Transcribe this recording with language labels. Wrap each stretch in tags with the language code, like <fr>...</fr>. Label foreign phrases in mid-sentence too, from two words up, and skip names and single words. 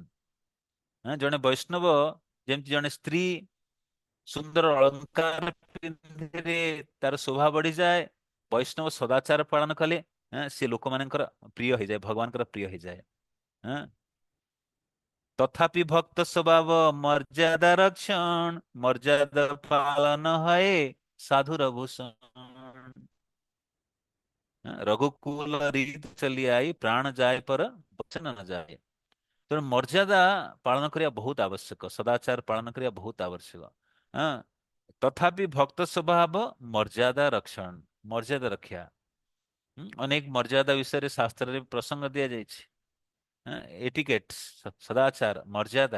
<or>ଜଣେ ବୈଷ୍ଣବ ଯେମିତି ଜଣେ ସ୍ତ୍ରୀ ସୁନ୍ଦର ଅଳଙ୍କାର ପିନ୍ଧିଲେ ତାର ଶୋଭା ବଢିଯାଏ, ବୈଷ୍ଣବ ସଦାଚାର ପାଳନ କଲେ ସେ ଲୋକମାନଙ୍କର ପ୍ରିୟ ହେଇଯାଏ, ଭଗବାନଙ୍କର ପ୍ରିୟ ହେଇଯାଏ।</or> <bn>তথাপি ভক্ত স্বভাব মর্যাদা রক্ষণ, মর্যাদা পালন হয় সাধুর ভূষণ।</bn> <hi>रघुकुल रीत चली आई, प्राण जाए पर वचन न जाए।</hi> <or>ତେଣୁ ମର୍ଯ୍ୟାଦା ପାଳନ କରିବା ବହୁତ ଆବଶ୍ୟକ, ସଦାଚାର ପାଳନ କରିବା ବହୁତ ଆବଶ୍ୟକ। ହଁ, ତଥାପି ଭକ୍ତ ସ୍ୱଭାବ ମର୍ଯ୍ୟାଦା ରକ୍ଷଣ, ମର୍ଯ୍ୟାଦା ରକ୍ଷା। ଅନେକ ମର୍ଯ୍ୟାଦା ବିଷୟରେ ଶାସ୍ତ୍ରରେ ପ୍ରସଙ୍ଗ ଦିଆଯାଇଛି। ଏଟିକେଟ, ସଦାଚାର, ମର୍ଯ୍ୟାଦା।</or>